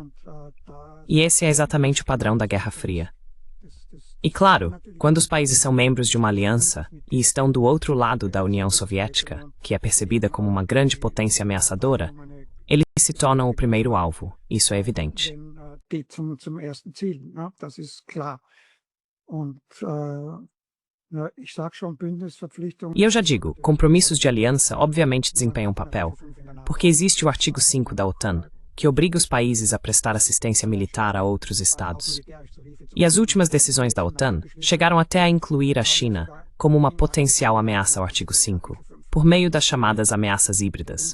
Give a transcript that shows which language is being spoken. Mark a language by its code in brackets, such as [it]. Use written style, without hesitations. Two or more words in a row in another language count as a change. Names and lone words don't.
[pt] E esse é exatamente o padrão da Guerra Fria. E claro, quando os países são membros de uma aliança e estão do outro lado da União Soviética, que é percebida como uma grande potência ameaçadora, eles se tornam o primeiro alvo, isso é evidente. [de] Zum ersten Ziel, ne? Das ist klar. Und ich sage schon, Bündnisverpflichtung. [pt] E eu já digo, compromissos de aliança obviamente desempenham um papel, porque existe o artigo 5 da OTAN, que obriga os países a prestar assistência militar a outros estados. E as últimas decisões da OTAN chegaram até a incluir a China como uma potencial ameaça ao artigo 5, por meio das chamadas ameaças híbridas.